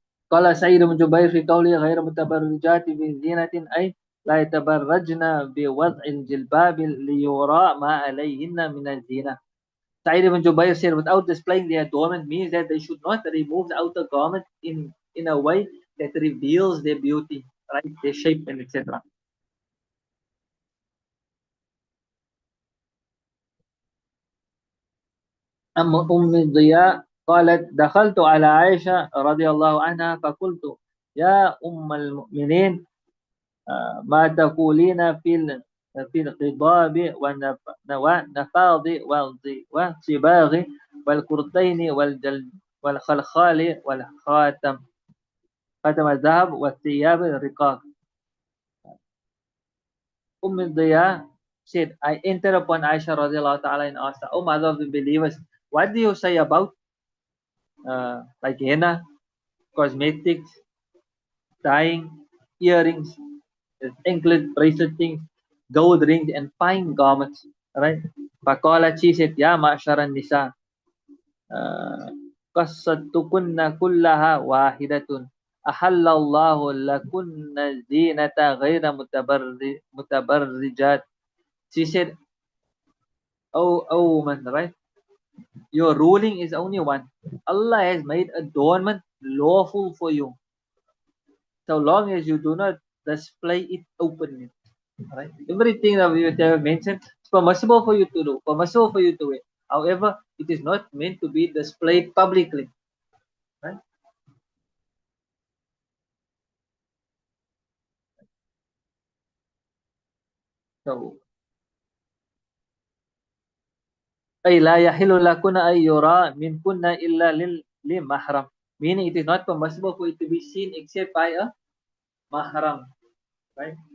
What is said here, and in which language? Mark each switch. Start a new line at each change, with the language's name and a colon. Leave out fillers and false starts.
Arabic: قال سعيد بن جبير في قوله غير متبرجات بزينة أي لا يتبرجن بوضع الجلباب ليرى ما عليهن من الزينة.
English: Sa'id ibn Jubayr said, without displaying their adornment means that they should not remove the outer garment in a way that reveals their beauty, right? Their shape and etc.
Arabic: أم الضياء قالت دخلت على عائشة رضي الله عنها فقلت يا أم المؤمنين ما تقولين في القضاب والنفاض والصباغ والكرتين والخلخال والخاتم خاتم الذهب والثياب الرقاق.
English: Diya said, I entered upon Aisha radiallahu ta'ala and asked her, O mother of the believers, what do you say about like henna, cosmetics, dyeing, earrings, anklet, bracelet things, gold rings, and fine garments, right?
Arabic: Faqalat,
English: she said,
Arabic: Ya ma'sharan nisa, قصدتكن كلها واحدة أحل الله لكن الزينة غير متبرجات.
English: She said, oh woman, right? Your ruling is only one. Allah has made adornment lawful for you, so long as you do not display it openly. Right? Everything that we have mentioned is permissible for you to do, permissible for you to wear. However, it is not meant to be displayed publicly. Right?
Arabic: So, أي لا يحل لكن أن يرى منكن إلا لمحرم.
English: Meaning it is not permissible for it to be seen except by a mahram. Right?